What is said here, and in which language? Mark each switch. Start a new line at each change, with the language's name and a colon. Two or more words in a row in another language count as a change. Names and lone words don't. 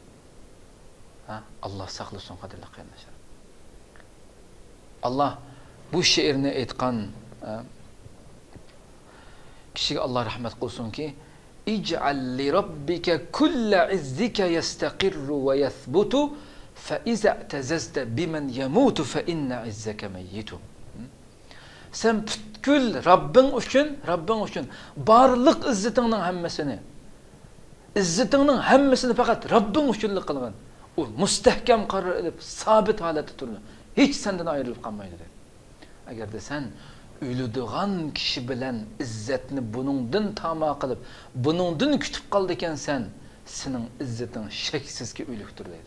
Uzbek: Alloh saqlasin, qadrli qarindoshlar. Alloh bu she'rni aytgan kishiga Alloh rahmat qilsinki,
Arabic: اجعل لربك كل عزك يستقر ويثبت فإذا اعتززت بمن يموت فإن عزك ميت.
Uzbek: Sen butkul Robbing uchun barliq izzatingning hammasini faqat Robbing uchun qilgan. U mustahkam qaror olib, sabit holatda turdi. Hech sendan ayrilib qolmaydi dedi. Agarda sen o'ladigan kishi bilan izzatni buningdan tamo qilib, buningdan kutib qoldi ekansan, sening izzating shaksizki o'likdir dedi.